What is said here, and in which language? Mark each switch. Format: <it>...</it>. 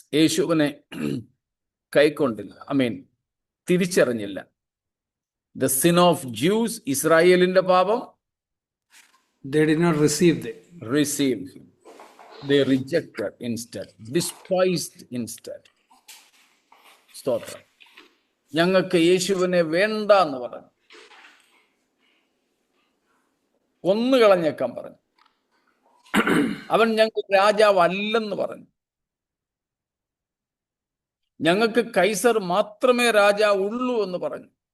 <ml>യേശുവിനെ കൈക്കൊണ്ടില്ല, തിരിച്ചറിഞ്ഞില്ല.</ml> <en>The sin of Jews,</en> <ml>ഇസ്രായേലിന്റെ പാപം,</ml> <en>They did not receive them. received him. They rejected instead, despised instead.</en> <ml>സ്തോത്രം. ഞങ്ങൾക്ക് യേശുവിനെ വേണ്ട എന്ന് പറഞ്ഞു, കൊന്നുകളഞ്ഞേക്കാൻ പറഞ്ഞു. അവൻ ഞങ്ങൾക്ക് രാജാവല്ലെന്ന് പറഞ്ഞു. ഞങ്ങൾക്ക് കൈസർ മാത്രമേ രാജാവുള്ളൂ എന്ന് പറഞ്ഞു.</ml>